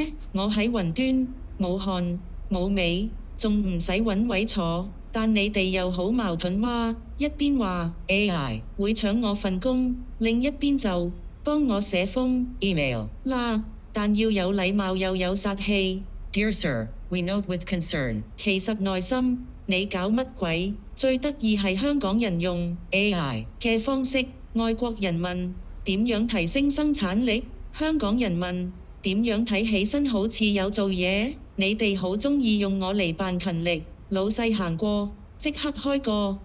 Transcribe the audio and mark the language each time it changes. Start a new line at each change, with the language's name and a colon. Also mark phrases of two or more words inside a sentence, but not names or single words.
Cantonese: 我喺雲端，冇汗冇尾，仲唔使揾位坐。但你哋又好矛盾哇！一邊話 AI 會搶我份工，另一邊就幫我寫封 email 啦。但要有禮貌又有殺氣。
English: Dear Sir, we note with concern.
Cantonese: 其實內心你搞乜鬼？最得意係香港人用 AI 嘅方式。外國人問點樣提升生產力，香港人問點樣睇起身好似有做嘢。你哋好鍾意用我嚟扮勤力，老細行過即刻開個